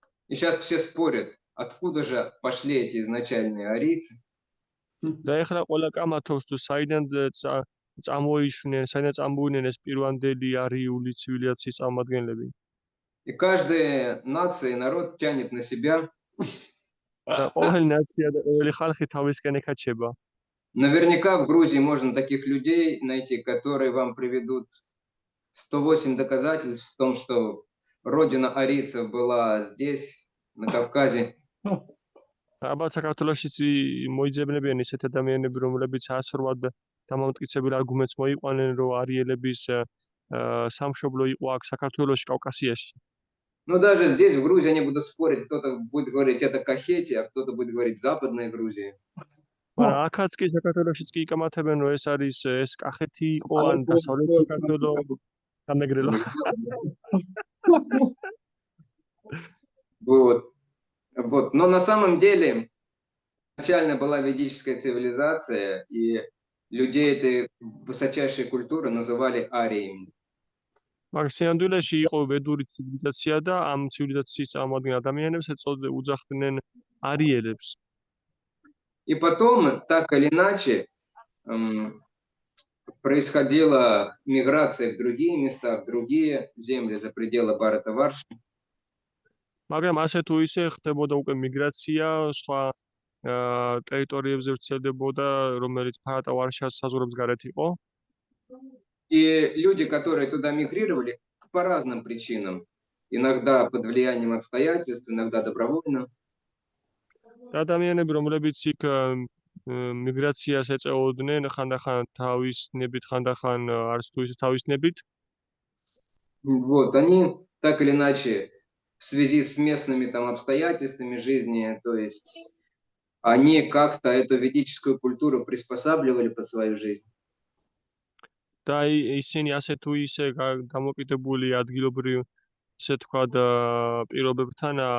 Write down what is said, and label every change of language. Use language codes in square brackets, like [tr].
[ru] И сейчас все спорят, откуда же пошли эти изначальные арийцы. [ka] და ეხლა ყველა კამათობს თუ საიდან წამოიშვნენ, საიდან წამოვიდნენ ეს პირვანდელი არიული ცივილიზაციის წარმომადგენლები. [ru] И каждая нация и народ тянет на себя. [ka] და ყოველი ნაცია და ყოველი ხალხი თავისკენ ეკაჩება. [ru] Наверняка в Грузии можно таких людей найти, которые вам приведут 108 доказательств в том, что родина арийцев была здесь, на Кавказе. [ka] ალბათ საქართველოშიც მოიძებნებიან ისეთ ადამიანები, რომლებიც ასრულად დამამტკიცებელ არგუმენტს მოიყვანენ, რომ არიელების სამშობლო იყო აქ საქართველოში, კავკასიაში. [ru] Но даже здесь, в Грузии, они будут спорить, кто-то будет говорить, это Кахети, а кто-то будет говорить, Западная Грузия. [ka] მაგრამ აქაც კი საქართველოშიც კი იკამათებენ, რომ ეს არის ეს კახეთი იყო, ან დასავლეთ საქართველო სამეგრელო. [ru] Вот. Но на самом деле изначально была ведическая цивилизация, и людей этой высочайшей культуры называли ариями. [ka] მაგრამ სინამდვილეში იყო ვედური ცივილიზაცია და ამ ცივილიზაციის წარმომადგენელ ადამიანებს უძახდნენ არიელებს. [ru] И потом, так или иначе, происходила миграция в другие места, в другие земли за пределы Бхарата-варши. [ka] მაგრამ ასე თუ ისე ხდებოდა უკვე მიგრაცია, სხვა ტერიტორიებზე ვრცელდებოდა, რომელიც ბჰარატა-ვარშას საზღვრებს გარეთ იყო. [ru] И люди, которые туда мигрировали, по разным причинам. Иногда под влиянием обстоятельств, иногда добровольно. [ka] და ადამიანები, რომლებიც იქ მიგრაციას ეწეოდნენ, ხანდახან თავისნებით, ხანდახან არც თუ ისე თავისნებით. [ru] Вот, они так или иначе в связи с местными там обстоятельствами жизни, то есть они как-то эту ведическую культуру приспосабливали под свою жизнь. [ka] და ისინი ასე თუ ისე დამოკიდებული ადგილობრივ, ისე თქვა, პირობებთან